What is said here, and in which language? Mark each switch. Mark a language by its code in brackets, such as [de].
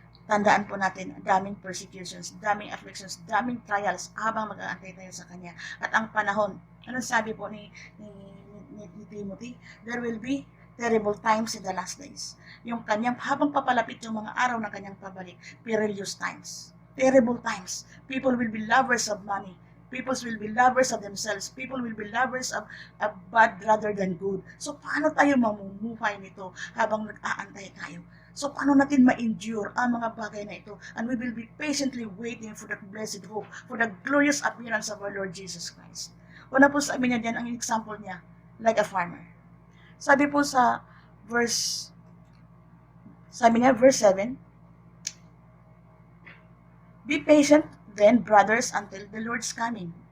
[tl] Tandaan po natin, daming persecutions, daming afflictions, daming trials habang mag-aantay tayo sa Kanya. At ang panahon, anong sabi po ni Timothy? [en] There will be terrible times in the last days. [tl] Yung kanyang, habang papalapit yung mga araw ng kanyang pabalik, [en] perilous times. Terrible times. People will be lovers of money. People will be lovers of themselves. People will be lovers of bad rather than good. [tl] So, paano tayo mamumuhay nito habang nag-aantay tayo? So, paano natin ma-endure ang mga bagay na ito? [en] And we will be patiently waiting for that blessed hope, for the glorious appearance of our Lord Jesus Christ. [tl] Una po sabi niya diyan, ang example niya, [en] like a farmer. [tl] Sabi po sa verse 7, [en] be patient then, brothers, until the Lord's coming.